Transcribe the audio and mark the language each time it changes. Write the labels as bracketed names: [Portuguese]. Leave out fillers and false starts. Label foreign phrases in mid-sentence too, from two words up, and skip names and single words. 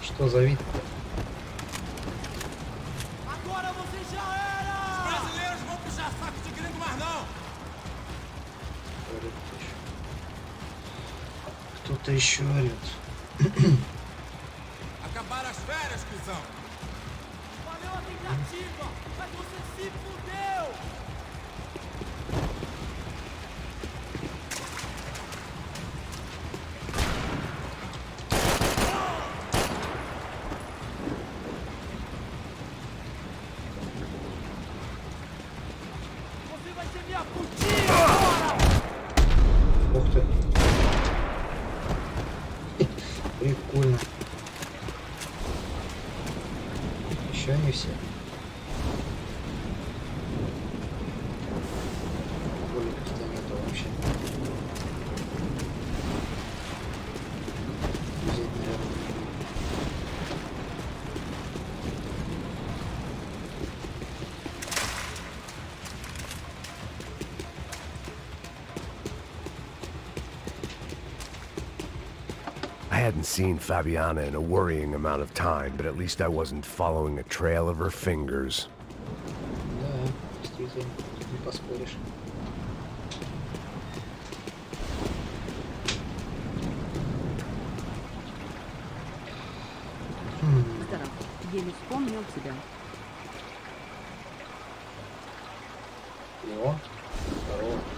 [Russian] позови. [Portuguese] Agora você já era! Os brasileiros vão puxar saco de gringo mais não! [Russian] Кто-то еще орет. [Portuguese] Acabaram as férias, cuzão! Valeu a tentativa, mas você se fudeu! Você vai ser minha putinha agora! [Russian] Ух ты. Прикольно. Еще не все. Более как-то нету вообще. Взять, наверное. [English] I hadn't seen Fabiana in a worrying amount of time, but at least I wasn't following a trail of her fingers. [Russian] Да, действительно, не поспоришь. Здоров. Еле вспомнил тебя. О, здорово.